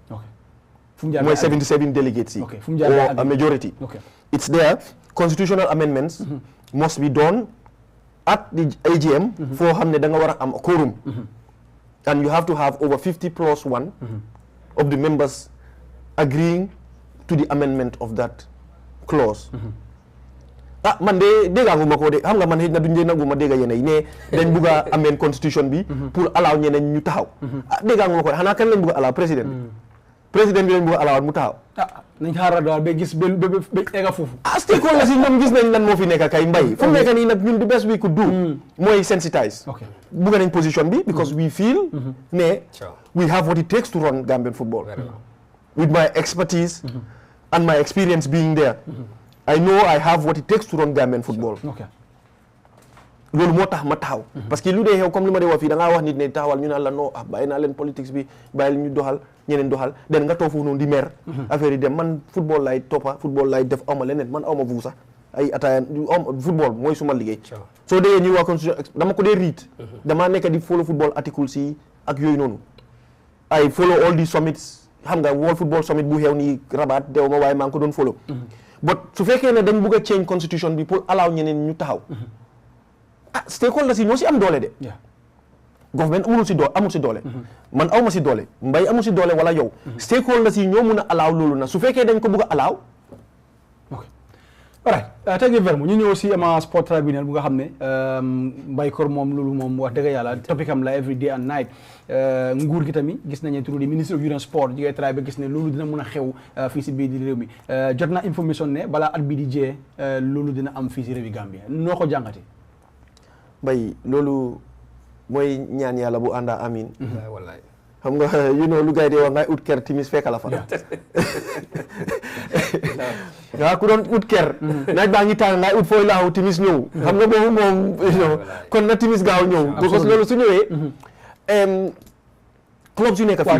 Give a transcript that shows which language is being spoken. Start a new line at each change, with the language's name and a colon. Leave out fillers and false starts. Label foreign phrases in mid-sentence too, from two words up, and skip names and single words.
Wolof: mooy 77 delegates yi.
English: or a majority. It's there. Constitutional amendments must be done at the AGM.
Wolof: foo xam ne da nga war a am a quorum.
English: and you have to have over 50 plus 1 of the members agreeing to the amendment of that clause.
Wolof: man de déggaanguma ko de xam nga man xëy na duñ dee nanguma dégga yéen yi ne dañ bugg a
English: amend constitution
Wolof: bi pour allow ñeneen ñu taxaw déggaanguma ko de xanaa kan lañ bugg a allow président bi lañ bugg a allow mu taxaw nañ xaaral daal ba gis ba egga foofu
English: stakeholders
Wolof: yi ñoom gis nañ lan moo fi nekk kay mbay fu mu nekk nii nag ñun
English: the best we could do mooy sensitize
Wolof: bugg nañ position bi
English: because we feel ne we have what it takes to run Gambian football with my expertise and my experience being there I know I have what it takes to run Gambian football.
Wolof: loolu moo tax ma taxaw. parce que lu dee xew comme li ma dee wax fii da ngaa wax nit ne taxawal ñu naan la non bàyyi naa leen politique bi bàyyi ñu doxal ñeneen doxal den nga toog foofu noonu di mer. affaire yi dem man football laay toppa football laay def awma leneen man awma bu sax ay ataaya football mooy suma liggéey. soo dee ñuy wax constitution dama ko dee read. damaa nekk di follow
English: football articles
Wolof: yi ak yooyu noonu.
English: I follow all the summits
Wolof: xam nga World Football Summit bu xew nii Rabat dew ma waaye maa ngi ko doon follow. but su fekkee ne dañ bugg a
English: change constitution
Wolof: bi pour allow ñeneen ñu taxaw stakeholders yi ñoo si am doole de government amul si doole man awma si doole mbay amul si doole wala yow stakeholders yi ñoo mun a allow loolu na su fekkee dañ ko bëgg a allow.
English: ok alright thank you very much
Wolof: ñu ñëw si ama sport tribunal bu nga xam ne mbay kor moom loolu moom wax dëgg yàlla topic am la
English: every day and night
Wolof: nguur gi tamit gis nañu turu di ministre
English: of youth and sport
Wolof: jigéen try ba gis ne loolu dina mun a xew fii si biir di réew mi jot na information ne balaa at bi di jee loolu dina am fii si réewi Gambia noo ko jàngate mbay loolu mooy ñaan yàlla bu ànda amin wallaay xam nga lu gars yi di wax ngay ut ker timis fekk la fa waaw ku doon ut ker naaj baa ngi tàng ngay ut fooy laaxu timis ñëw xam nga boobu moom kon na timis gaaw ñëw because loolu su ñëwee clubs yu nekk fii